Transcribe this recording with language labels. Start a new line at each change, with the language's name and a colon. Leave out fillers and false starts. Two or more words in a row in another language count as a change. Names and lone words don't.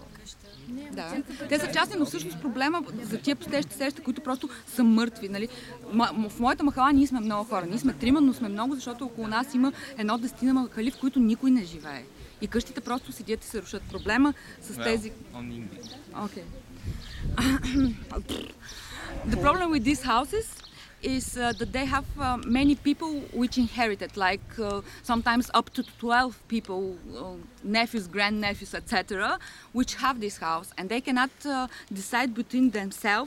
Bulgarian: Да. Те са частни, но всъщност проблема за тия пустещи сеща, които просто са мъртви. Нали? В моята махала ние сме много хора. Ние сме 3, но сме много, защото около нас има 10 махали, в които никой не живее. И къщите просто седят и се рушат. Проблема с тези...
English: Okay. The problem with these houses is that they have many people which inherited, like sometimes up to 12 people, nephews, grandnephews, etc., which have this house, and they cannot decide between themselves.